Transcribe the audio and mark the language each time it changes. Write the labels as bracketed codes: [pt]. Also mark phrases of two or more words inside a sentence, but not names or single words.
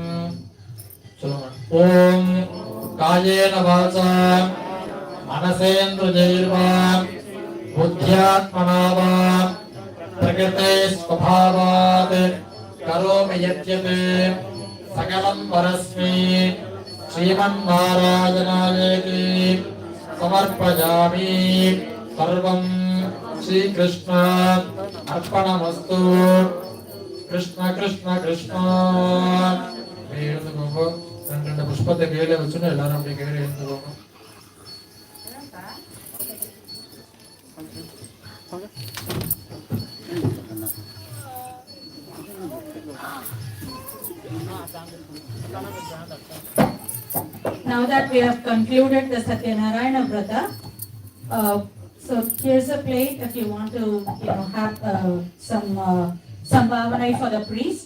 [sa] ओम कायेन वाचा मनसेन्द्रियैर्वा बुद्ध्यात्मना वा प्रकृते स्वभावात् करोमि यद्यत् सकलं परस्मै श्रीमन्नारायणायेति समर्पयामि। सर्वं श्रीकृष्ण अर्पणमस्तु। कृष्ण कृष्ण कृष्ण। [ta] ரெண்டு புஷ்பத்தை கையில வச்சுன்னு எல்லாரும் அப்படி கையில எடுத்துக்கோங்க. [en] Now that we have concluded the Sathyanarayana Vrata, so here's a plate if you want to, have some bhavanai for the priest.